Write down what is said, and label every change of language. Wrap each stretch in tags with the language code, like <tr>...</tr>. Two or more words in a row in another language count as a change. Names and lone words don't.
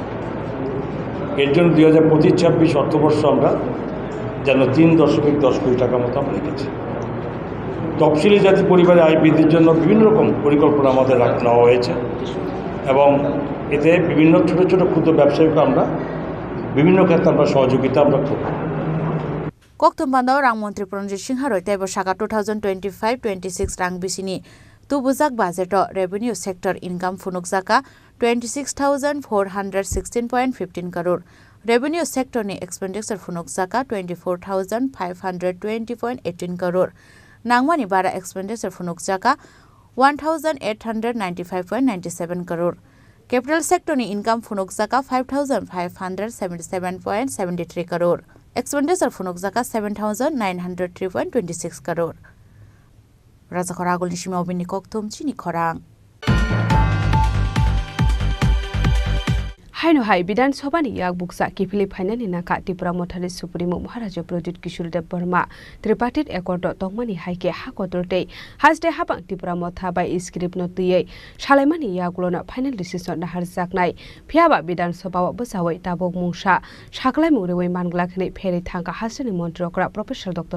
<bn>এর জন্য 2025-26 অর্থবর্ষ আমরা যেন 3.10 কোটি টাকা মতো আমরা রেখেছি। তফসিলি জাতি পরিবারের আয় বৃদ্ধির জন্য বিভিন্ন রকম পরিকল্পনা আমাদের নেওয়া হয়েছে এবং এতে বিভিন্ন ছোট ছোট ক্ষুদ্র ব্যবসায়ীকে আমরা বিভিন্ন ক্ষেত্রে আমরা সহযোগিতা আমরা করব।</bn> <trp>Koktum bandao rang Mantri Pranjit Singh Haroi tebo Shaka 2025-26 rang bisini tubuzak budget</trp> <en>revenue sector income</en> <trp>funuk zaka 26,416.15 crore.</trp> <en>Revenue sector</en> <trp>ni expenditure funuk zaka 24,520.18 crore. Nangmani bara expenditure funuk zaka 1,895.97 crore.</trp> <en>Capital sector</en> <trp>ni income funuk zaka 5,577.73 crore. Expenditure funuk zaka 7,903.26 crore. Raja Khoragul Nishima Obini Koktum Chini Khorang. Haino hai bidan sobani yak buksa kipili phainani naka Tripura Mothali Supremo Maharaja Pradit Kishore Dev Burma Tripartit Accord tongmani haike hakotortei hasde habang Tripura Motha</trp> <en>by script</en> <trp>notiyei Shalaimani yaglona</trp> <en>final decision</en> <trp>na harjaknai phiaba bidan soba bosawai tabok mungsa saklai murewai manglakni pheri thangka hasani montrokra Professor Dr.</trp>